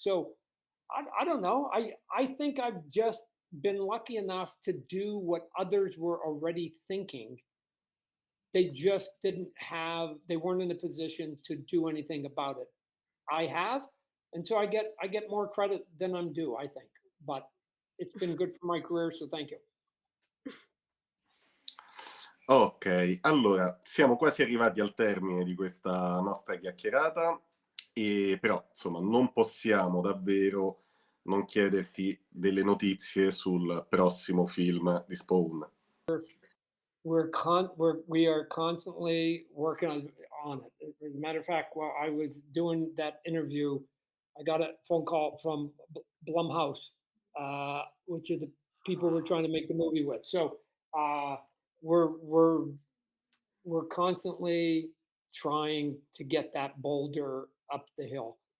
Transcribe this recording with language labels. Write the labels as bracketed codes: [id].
[en] So I don't know. I think I've just been lucky enough to do what others were already thinking. They just they weren't in a position to do anything about it. I have, and so I get more credit than I'm due, I think. But it's been good for my career, so thank you. [it] Ok, allora siamo quasi arrivati al termine di questa nostra chiacchierata, e però insomma non possiamo davvero non chiederti delle notizie sul prossimo film di Spawn. [en] We are constantly working on it. As a matter of fact, while I was doing that interview, I got a phone call from Blumhouse, which are the people we're trying to make the movie with. So we're constantly trying to get that boulder up the hill.